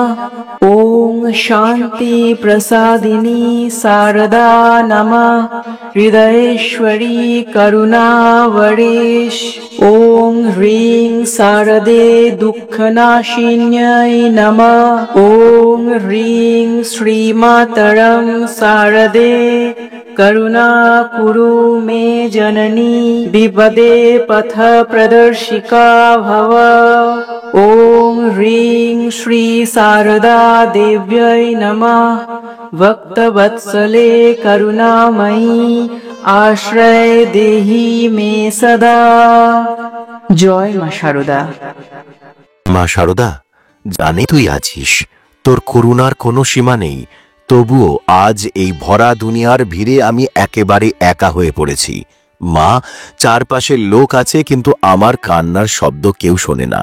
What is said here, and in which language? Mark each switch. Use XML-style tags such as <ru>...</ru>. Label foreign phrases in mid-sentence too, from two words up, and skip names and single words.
<sa>ওং শান্তি প্রসাদিনী শারদা নমঃ, হৃদয়েশ্বরী করুণাবরেশ। ওং হ্রিং শারদে দুঃখনাশিন্যৈ নমঃ। ওং হ্রিং শ্রীমাতরং শারদে करुणा कुरु मे जननी, विपदे पथ प्रदर्शिका भव। ओम ह्रीं श्री शारदा देव्यै नमः, भक्तवत्सले करुणामयी आश्रय देहि मे सदा।</sa> <bn>জয় মা সারদা। মা সারদা, জানি তুই আছিস, তোর করুণার কোনো সীমা নেই। তবুও আজ এই ভরা দুনিয়ার ভিড়ে আমি একেবারে একা হয়ে পড়েছি। মা, চারপাশের লোক আছে, কিন্তু আমার কান্নার শব্দ কেউ শোনে না।</bn>